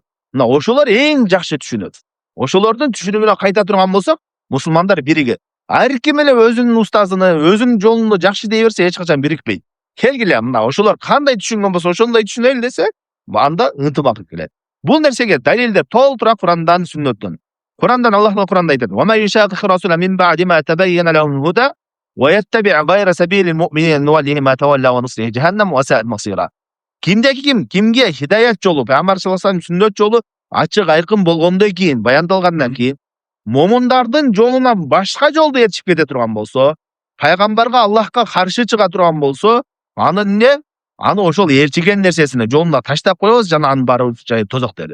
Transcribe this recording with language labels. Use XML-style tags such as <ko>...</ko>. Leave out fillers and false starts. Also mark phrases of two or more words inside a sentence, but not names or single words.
<ky>Мына ошолор эң жакшы түшүнөт. Ошолордун түшүнүгүнө кайта турган болсок, мусулмандар биригет. Ар ким эле өзүнүн устазыны, өзүнүн жолунду жакшы дей берсе, эч качан бирикпейт. Келгиле, мына ошолор кандай түшүнгөн болсо, ошондой түшүнөлү десе, анда ынтымак келет. Бул нерсеге далилдер толтура Курандан, сүннөттөн. Курандан Аллах Куранда айтат:</ky> <ar>"ومن يشاقق الرسول من بعد ما تبين له الهدى ويتبع غير سبيل المؤمنين نوله ما تولى ونصله جهنم وساءت مصيرا."</ar> <ky>Кимге хидаят жолу, пайгамбар</ky> <ar>صلى الله عليه وسلم</ar> <ky>сүннөт жолу ачык айкын болгондон кийин, баяндалгандан кийин, момундардын жолунан башка жолду ээрчип кете турган болсо, пайгамбарга, Аллахка каршы чыга турган болсо, аны эмне? Аны ошол ээрчиген нерсесине жолуна таштап коебуз жана анын баары жай тозок деди.</ky>